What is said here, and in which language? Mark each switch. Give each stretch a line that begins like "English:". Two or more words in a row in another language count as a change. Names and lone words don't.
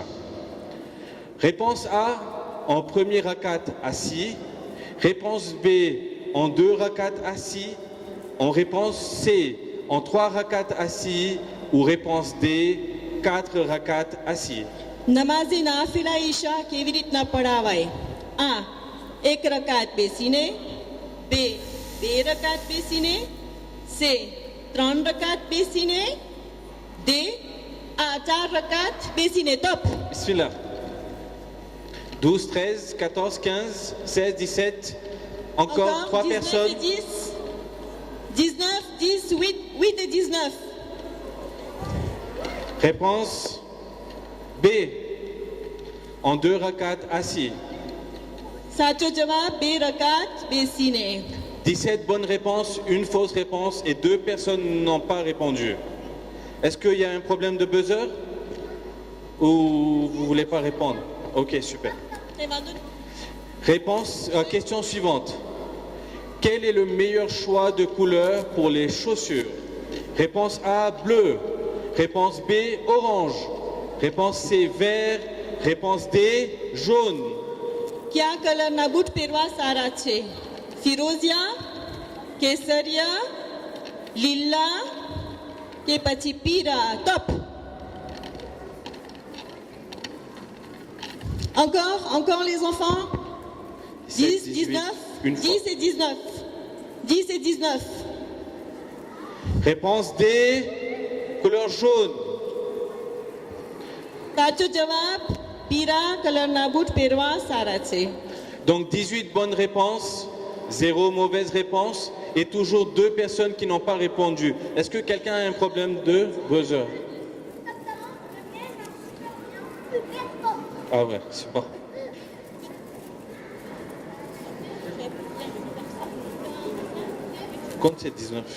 French: Réponse A, en premier rakat assis. Réponse B, en 2 rakats assis. En réponse C, en 3 rakats assis. Ou réponse D, 4 rakats assis.
Gujarati: Namazi Nafila Isha કેવી રીતના પઢાવાય? A. 1 રકાત બેસીને. B. 2 રકાત બેસીને. C. 3 રકાત બેસીને. D. 4 રકાત બેસીને.
French: Top. Bismillah. 12, 13, 14, 15, 16, 17. Encore 3 19 personnes. et 10. 19, 10, 8 et 19. Réponse B. En 2 rakats assis.
Gujarati: સાચો જવાબ 2 રકાત બેસીને.
French: 17 bonnes réponses, une fausse réponse et 2 personnes n'ont pas répondu. Est-ce qu'il y a un problème de buzzer ou vous ne voulez pas répondre? Ok, super. Réponse, question suivante. Quel est le meilleur choix de couleur pour les chaussures? Réponse A, bleu. Réponse B, orange. Réponse C, vert. Réponse D, jaune.
Gujarati: કયા કલરના બૂટ પહેરવા સારા છે? ફિરોઝિયા, કેસરિયા, લીલા કે પછી પીરા?
French: Top. Encore les enfants? 10, 19, 10 et 19. 10 et 19. Réponse D, couleur jaune.
Gujarati: સાચો જવાબ પીરા કલરના બૂટ પહેરવા સારા છે.
French: Donc 18 bonnes réponses, 0 mauvaise réponse et toujours 2 personnes qui n'ont pas répondu. Est-ce que quelqu'un a un problème de buzzer? Ah ouais, c'est bon. Compte c'est 19.